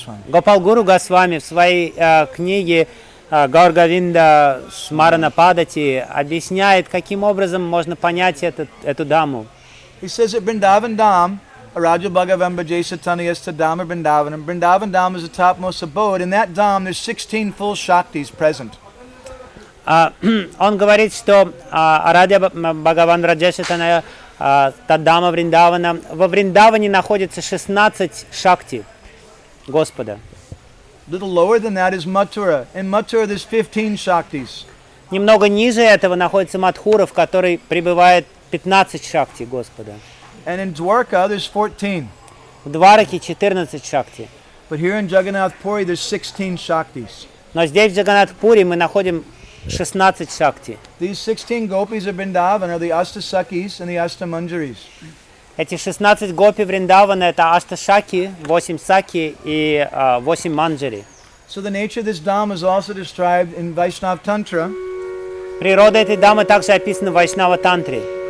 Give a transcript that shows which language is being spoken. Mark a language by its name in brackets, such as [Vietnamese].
[Russian] Гопал Гуру Госвами в своей книге Гаургавинда Смарана Падати объясняет, каким образом можно понять эту даму. [English] He says that Vrindavan Dham Araja Bhagavan Bhajesa Taniyasta Dhamma Vrindavanam. Vrindavan Dhamma is the topmost abode. In that Dham, there's 16 full Shaktis present. [Russian] Он говорит, что Арадья Бхагаван Раджешитана Таддама Вриндавана, во Вриндаване находится 16 шакти Господа. [English] Little lower than that is Mathura. In Mathura there's 15 shaktis. [Russian] Немного ниже этого находится Матхура, в которой пребывает 15 шакти Господа. [English] And in Dwarka there's 14. [Russian] В Двараке 14 шакти. [English] But here in Jagannath Puri there's 16 shaktis. [Russian] Но здесь, в Джаганнатхпури, мы находим 16 шакти. [English] These 16 gopis of Vrindavan are the Ashtasakis and the Ashtamanjaris. [Russian] Эти 16 гопи Вриндавана — это Ашташаки, 8 саки и 8 манджари. [English] So the nature of this dham is also described in Vaishnava Tantra. [Russian] Природа этой дамы также описана в Вайшнава Тантре.